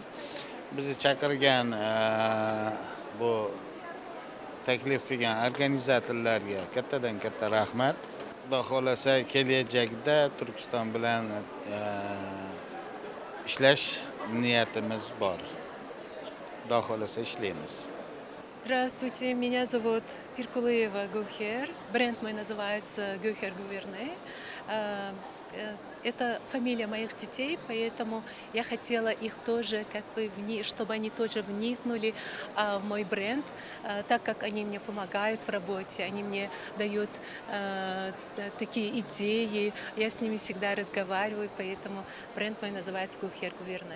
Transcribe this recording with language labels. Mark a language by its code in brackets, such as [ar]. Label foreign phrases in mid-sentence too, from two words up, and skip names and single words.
[uz] Bizni chaqirgan bu taklif qilgan organizatorlarga kattadan katta rahmat. Xudo xolasa kelajakda Turkiston bilan ishlash niyatimiz bor. Xudo xolasa ishlaymiz. [ru] Здравствуйте, меня зовут Пиркулеева Гухер. Бренд мой называется Гухер Гуверне. Это фамилия моих детей, поэтому я хотела их тоже, чтобы они тоже вникнули в мой бренд, так как они мне помогают в работе, они мне дают такие идеи, я с ними всегда разговариваю, поэтому бренд мой называется Гухер Гуверне.